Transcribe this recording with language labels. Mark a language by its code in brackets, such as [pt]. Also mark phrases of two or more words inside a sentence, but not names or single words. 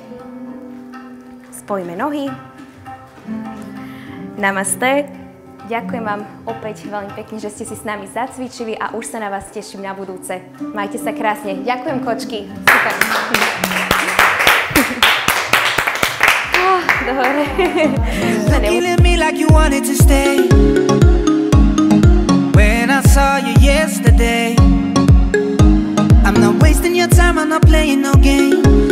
[sk] Spojíme nohy. Namaste. Ďakujem vám opäť veľmi pekne, že ste si s nami zacvičili a už sa na vás teším na budúce. Majte sa krásne. Ďakujem, kočky. Super. Dobre. [en] When I saw you yesterday, I'm not wasting your time, I'm not playing no game.